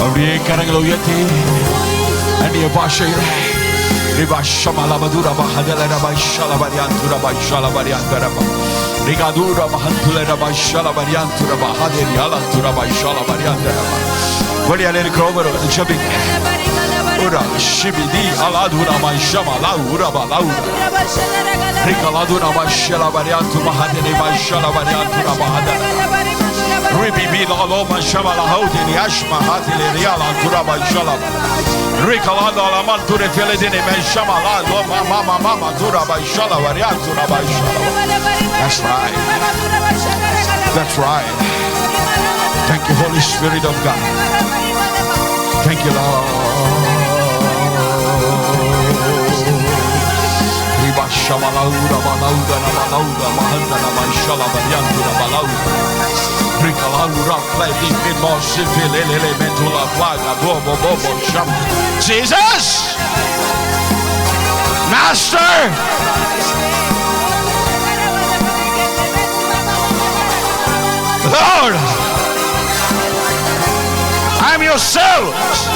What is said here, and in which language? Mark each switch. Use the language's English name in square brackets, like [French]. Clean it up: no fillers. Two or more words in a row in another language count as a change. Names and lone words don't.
[Tamil] அப்படியே கரங்களை உயர்த்தி அந்நிய பாஷையில ரிபாஷமலமதுர மஹதல ரபாஷல பரியாந்துர பாஷல பரியாந்தரப ரிகாதுர மஹந்துல ரபாஷல பரியாந்துர மஹதேரி அலந்துர பாஷல பரியாந்தரப. வெளியால இருக்கிறவர் ஜெபிங்க. உரா ஷிபிதி அலாதுர மாஷமலா உரபலா ரிகலாதுர பாஷல பரியாந்து மஹதேரி பாஷல பரியாந்துர மஹதல Ribibi la loma shamala haudini ashma hatili riala turaba shalaba. Rikalada la manture feledini men shamala loma mama turaba shalaba rial turaba shalaba. [English] That's right. That's right. Thank you, Holy Spirit of God. Thank you, Lord. Riba shamala uraba lauda na malauda mahanda na shalaba rial turaba lauda. Jesus, Master, Lord, I'm your servant.